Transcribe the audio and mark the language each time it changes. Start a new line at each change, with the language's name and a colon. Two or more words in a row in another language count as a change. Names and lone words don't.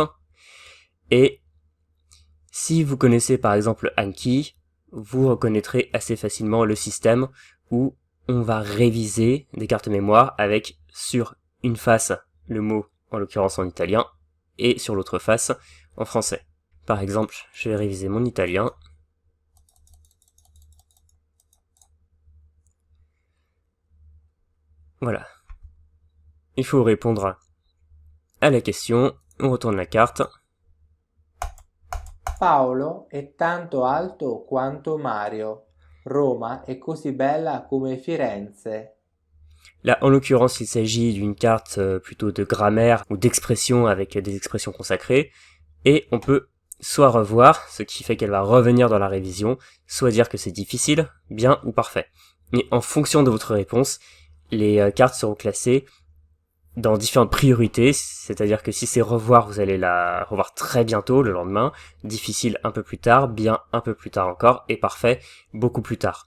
French: Et si vous connaissez par exemple Anki, vous reconnaîtrez assez facilement le système où on va réviser des cartes mémoire avec sur une face le mot, en l'occurrence en italien, et sur l'autre face en français. Par exemple, je vais réviser mon italien. Voilà. Il faut répondre à la question, on retourne la carte.
Italian: Paolo è tanto alto quanto Mario. Roma è così bella come Firenze.
French: Là, en l'occurrence, il s'agit d'une carte plutôt de grammaire ou d'expression avec des expressions consacrées, et on peut soit revoir, ce qui fait qu'elle va revenir dans la révision, soit dire que c'est difficile, bien ou parfait. Et en fonction de votre réponse, les cartes seront classées dans différentes priorités, c'est-à-dire que si c'est revoir, vous allez la revoir très bientôt, le lendemain, difficile un peu plus tard, bien un peu plus tard encore, et parfait beaucoup plus tard.